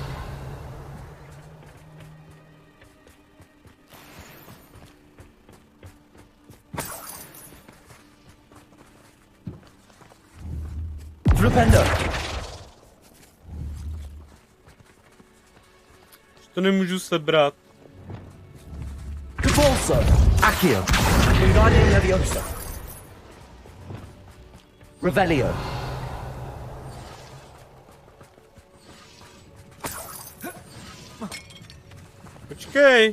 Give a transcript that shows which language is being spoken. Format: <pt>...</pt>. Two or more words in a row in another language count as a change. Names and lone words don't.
<cs>Flipendo! To nemůžu sebrat. Capulso! Accio! Wingardium Leviosa! Revelio! Počkej.</cs>